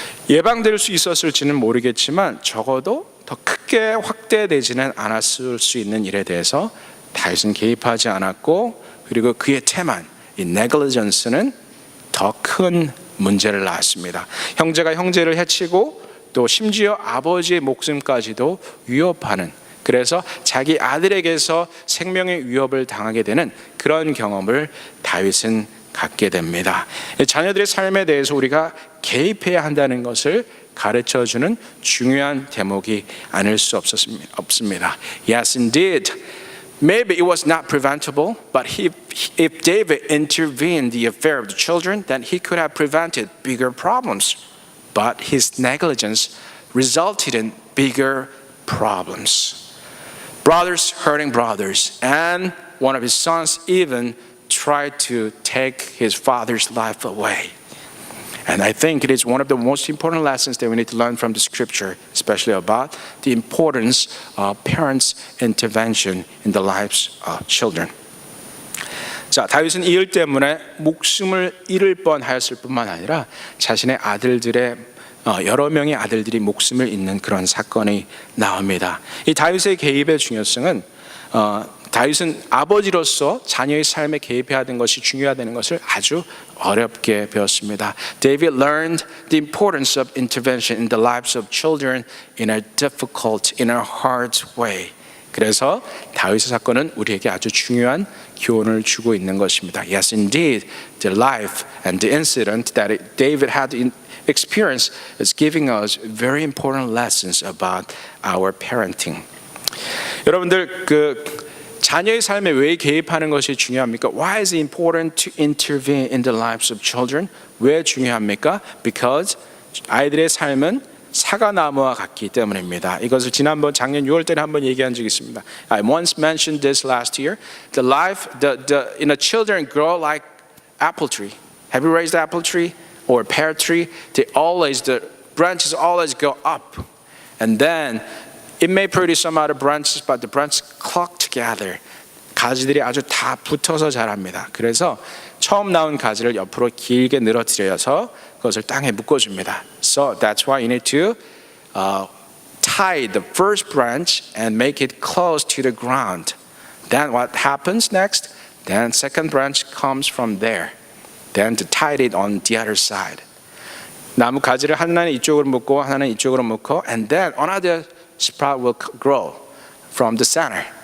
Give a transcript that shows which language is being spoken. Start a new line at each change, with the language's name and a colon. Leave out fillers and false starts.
Korean: 예방될 수 있었을지는 모르겠지만 적어도 더 크게 확대되지는 않았을 수 있는 일에 대해서 다윗은 개입하지 않았고, 그리고 그의 태만, 이 negligence는 더 큰 문제를 낳았습니다. 형제가 형제를 해치고 또 심지어 아버지의 목숨까지도 위협하는, 그래서 자기 아들에게서 생명의 위협을 당하게 되는 그런 경험을 다윗은 갖게 됩니다. 자녀들의 삶에 대해서 우리가 개입해야 한다는 것을 가르쳐주는 중요한 대목이 아닐 수 없습니다.
English: Yes, indeed. Maybe it was not preventable, but if David intervened in the affair of the children, then he could have prevented bigger problems. But his negligence resulted in bigger problems. Brothers hurting brothers, and one of his sons even tried to take his father's life away. And I think it is one of the most important lessons that we need to learn from the scripture, especially about the importance of parents' intervention in the lives of children.
Korean: 자, 다윗은 이 일 때문에 목숨을 잃을 뻔하였을 뿐만 아니라 자신의 아들들의 여러 명의 아들들이 목숨을 잃는 그런 사건이 나옵니다. 이 다윗의 개입의 중요성은 다윗은 아버지로서 자녀의 삶에 개입해야 하는 것이 중요하다는 것을 아주 어렵게 배웠습니다.
English: David learned the importance of intervention in the lives of children in a difficult, in a hard way.
Korean: 그래서 다윗의 사건은 우리에게 아주 중요한 교훈을 주고 있는 것입니다.
English: Yes, indeed, the life and the incident that David had experienced is giving us very important lessons about our parenting.
Korean: 여러분들 자녀의 삶에 왜 개입하는 것이 중요합니까?
English: Why is it important to intervene in the lives of children?
Korean: 왜 중요합니까?
English: Because
Korean: 아이들의 삶은 사과나무와 같기 때문입니다. 이것을 작년 6월 때는 한번 얘기한 적이 있습니다.
English: I once mentioned this last year. The children grow like apple tree. Have you raised apple tree or pear tree? The branches always go up, and then it may produce some other branches, but the branches cluck together.
Korean: 가지들이 아주 다 붙어서 자랍니다. 그래서 처음 나온 가지를 옆으로 길게 늘어뜨려서 그것을 땅에 묶어줍니다.
English: So that's why you need to tie the first branch and make it close to the ground. Then what happens next? Then second branch comes from there. Then to tie it on the other side.
Korean: 나무 가지를 하나는 이쪽으로 묶고
English: 하나는 이쪽으로 묶고, and then another sprout will grow from the center.